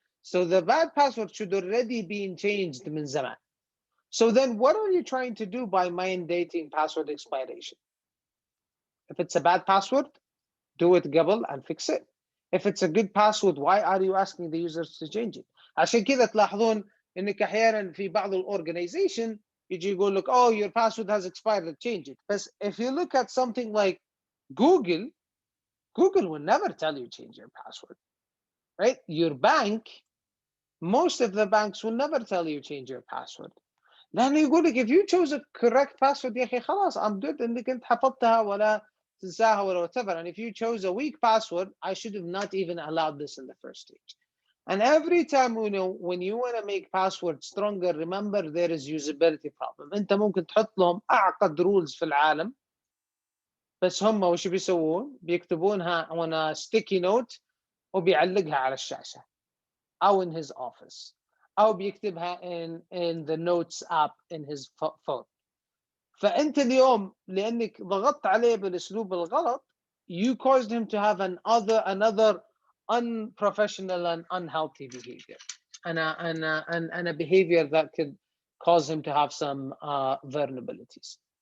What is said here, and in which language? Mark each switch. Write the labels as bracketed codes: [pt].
[en] So the bad password should already be changed [ar] من زمان. [en] So then what are you trying to do by mandating password expiration? If it's a bad password, do it [ar] قبل [en] and fix it. If it's a good password, why are you asking the users to change it? [ar] عشان كذا تلاحظون انك احيانا في بعض الاورجنايزيشن يجي يقول لك [en] oh your password has expired, change it. But if you look at something like Google will never tell you change your password, right? Your bank, most of the banks will never tell you change your password. [ar] لأنه يقول لك [en] if you chose a correct password [ar] يا أخي خلاص [en] I'm good [ar] انك انت حفظتها ولا تنساها ولا [en] whatever. And if you chose a weak password, I should have not even allowed this in the first stage. And every time when you want to make passwords stronger, remember there is usability problem. [ar] انت ممكن تحط لهم اعقد [en] rules [ar] في العالم، بس هم وش بيسوون؟ بيكتبونها [en] on a sticky note [ar] وبيعلقها على الشاشة أو [en] in his office [ar] أو بيكتبها [en] in the notes app in his phone. [ar] فأنت اليوم لأنك ضغطت عليه بالأسلوب الغلط, [en] you caused him to have another unprofessional and unhealthy behavior, and a behavior that could cause him to have some vulnerabilities.